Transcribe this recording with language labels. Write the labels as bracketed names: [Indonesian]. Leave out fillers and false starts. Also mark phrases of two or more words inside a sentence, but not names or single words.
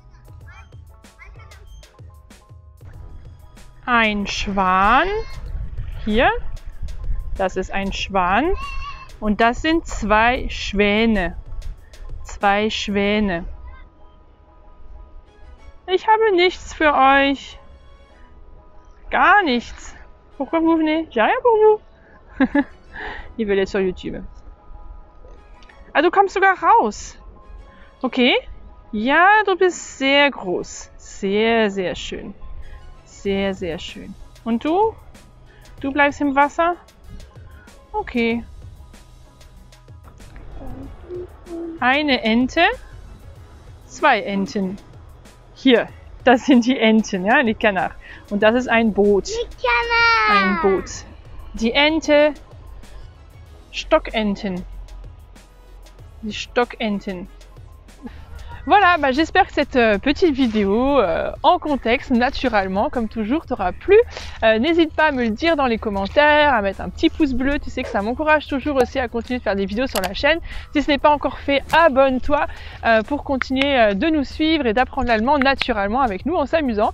[German] Ein Schwan, hier, das ist ein Schwan und das sind zwei Schwäne. Zwei Schwäne. Ich habe nichts für euch. Gar nichts. [French] Pourquoi vous venez? J'ai rien pour vous. Il veut aller sur YouTube. [German] Ah, du kommst sogar raus. Okay. Ja, du bist sehr groß. Sehr, sehr schön. Sehr, sehr schön. Und du? Du bleibst im Wasser? Okay. Eine Ente, zwei Enten. Hier, Das sind die Enten, ja, [French] les canards. [German] Und das ist ein Boot. Ein Boot. Die Ente, Stockenten. Die Stockenten. [French] Voilà, bah j'espère que cette petite vidéo en contexte, naturellement, comme toujours, t'aura plu. N'hésite pas à me le dire dans les commentaires, à mettre un petit pouce bleu, tu sais que ça m'encourage toujours aussi à continuer de faire des vidéos sur la chaîne. Si ce n'est pas encore fait, abonne-toi pour continuer de nous suivre et d'apprendre l'allemand naturellement avec nous en s'amusant.